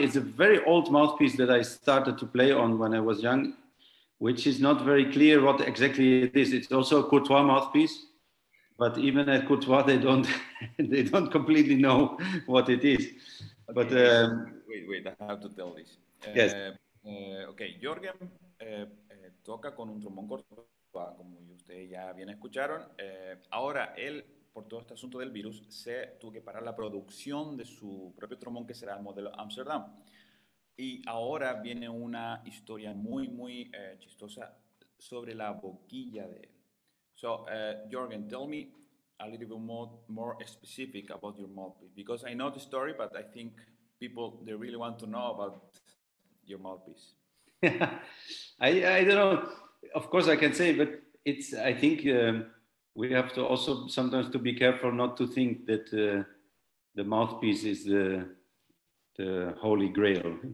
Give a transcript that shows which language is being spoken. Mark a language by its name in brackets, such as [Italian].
[English] It's a very old mouthpiece that I started to play on when I was young, which is not very clear what exactly it is. It's also a Courtois mouthpiece. But even at Courtois, they don't completely know what it is. Okay, but wait, I have to tell this. Yes. [Spanish] Okay, Jörgen toca con un trombón Courtois, como ustedes ya bien escucharon. Ahora él, por todo este asunto del virus, se tuvo que parar la producción de su propio trombón, que será el modelo Amsterdam. Y ahora viene una historia muy chistosa sobre la boquilla de él. [English] So, Jörgen, tell me a little bit more specific about your mouthpiece, because I know the story, but I think people, they really want to know about your mouthpiece. I don't know. Of course, I can say, but it's. I think we have to also sometimes to be careful not to think that the mouthpiece is the holy grail.